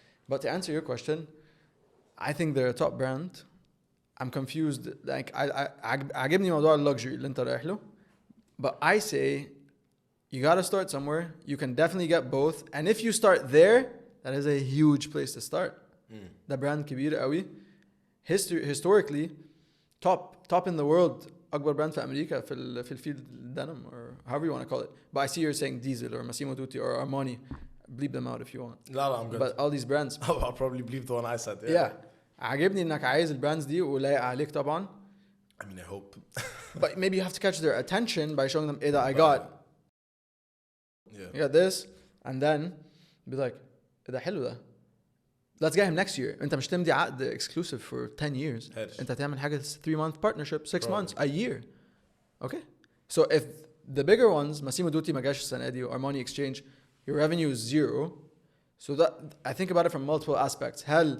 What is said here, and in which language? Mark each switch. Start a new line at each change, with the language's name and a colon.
English: but to answer your question I think they're a top brand I'm confused like
Arabic: عجبني موضوع اللوكسجري اللي انت رايح له
English: but I say you gotta start somewhere you can definitely get both and if you start there that is a huge place to start
Arabic: ده براند كبير قوي
English: historically top in the world
Arabic: اكبر براند في امريكا في الفيلد
English: denim or however you want to call it but I see you're saying Diesel or Massimo Dutti or Armani bleep them out if you want
Arabic: لا
English: I'm good but all these brands I'll probably bleep the one I said yeah
Arabic: عجبني انك عايز البراندز دي ولايق عليك طبعا
English: I mean I hope but maybe you have to catch their attention by showing them I got this and then be like
Arabic: ده حلو ده
English: let's get him next year
Arabic: انت مش تمضي عقد
English: exclusive for 10 years انت تعمل حاجه 3-month partnership 6 months a year okay so if the bigger ones Massimo Dutti
Arabic: ما جاش السنه دي
English: Armani Exchange your revenue is 0 so that I think about it from multiple aspects
Arabic: هل